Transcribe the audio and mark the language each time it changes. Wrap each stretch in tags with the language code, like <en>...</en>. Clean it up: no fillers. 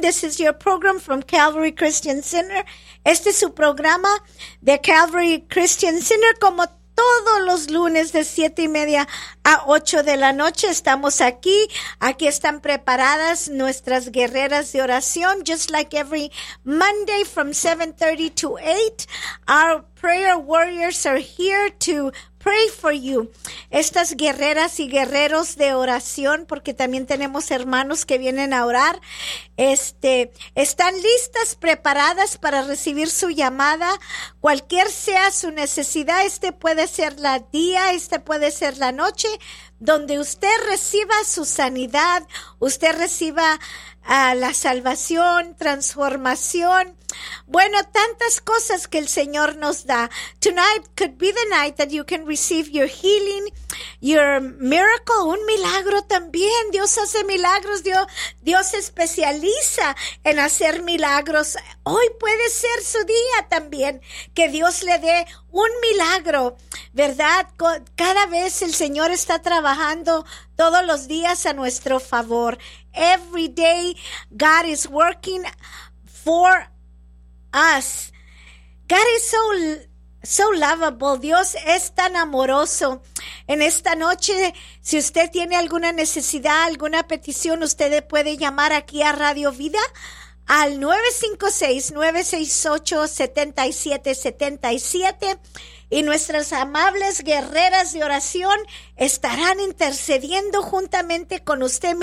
<en>This is your program from Calvary Christian Center.</en> <es>Este es su programa de Calvary Christian Center como todos los lunes de 7:30 a 8:00 p.m. Estamos aquí. Aquí están preparadas nuestras guerreras de oración.</es> <en>Just like every Monday from 7:30 to 8:00, our prayer warriors are here to pray for you.</en> <es>Estas guerreras y guerreros de oración, porque también tenemos hermanos que vienen a orar, están listas, preparadas para recibir su llamada. Cualquier sea su necesidad, este puede ser la día, este puede ser la noche, donde usted reciba su sanidad, usted reciba la salvación, transformación. Bueno, tantas cosas que el Señor nos da.</es> <en>Tonight could be the night that you can receive your healing, your miracle,</en> <es>un milagro también. Dios hace milagros, Dios especializa en hacer milagros. Hoy puede ser su día también, que Dios le dé un milagro, ¿verdad? Cada vez el Señor está trabajando todos los días a nuestro favor.</es> <en>Every day God is working for us. God is so lovable.</en> <es>Dios es tan amoroso. En esta noche, si usted tiene alguna necesidad, alguna petición, usted puede llamar aquí a Radio Vida al 956-968-7777. Y nuestras amables guerreras de oración estarán intercediendo juntamente con usted.</es>